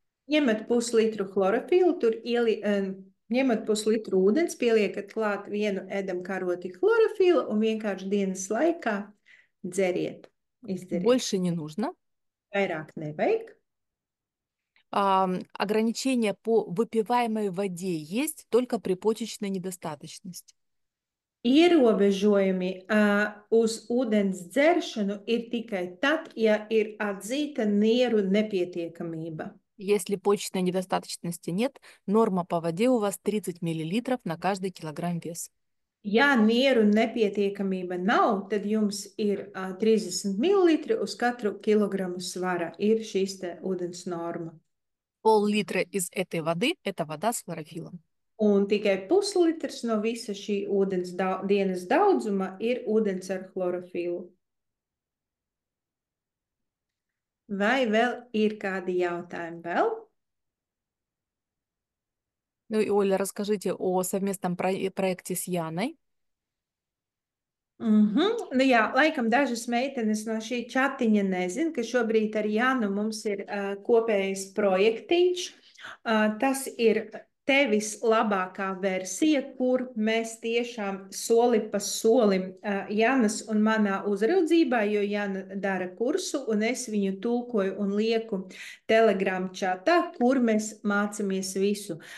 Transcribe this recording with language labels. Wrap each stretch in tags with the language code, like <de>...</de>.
<lv>Ņemat puslitru chlorofilu, ņemat puslitru ūdens, pieliekat klāt 1 ēdamkaroti chlorofilu un vienkārši dienas laikā dzeriet. Izdariet.</lv> <ru>Больше не нужно.</ru> <lv>Vairāk nevajag.</lv> <ru>Ограничения по выпиваемой воде есть только при почечной недостаточности.</ru> <lv>Ierobežojumi uz ūdens dzeršanu ir tikai tad, ja ir atzīta nieru nepietiekamība.</lv> <ru>Если почечной недостаточности нет, норма по воде у вас 30 мл на каждый килограмм веса.</ru> <lv>Ja nieru nepietiekamība nav, tad jums ir 30 ml uz katru kilogramu svara. Ir šīs te ūdens norma.</lv> <ru>Пол-литра из этой воды – это вода с хлорофилом.</ru> <lv>Un tikai puslitrs no visa šī ūdens dienas daudzuma ir ūdens ar chlorofilu. Vai vēl ir kādi jautājumi vēl?</lv> <ru>Ну и, Оля, расскажите о совместном проекте с Яной.</ru> <lv>Nu jā, laikam dažas meitenes no šī čatiņa nezin, ka šobrīd ar Jānu mums ir kopējs projektiņš. Tas ir tevis labākā versija, kur mēs tiešām soli pa solim Jānas un manā uzraudzībā, jo Jāna dara kursu un es viņu tulkoju un lieku Telegram čatā, kur mēs mācamies visu.</lv>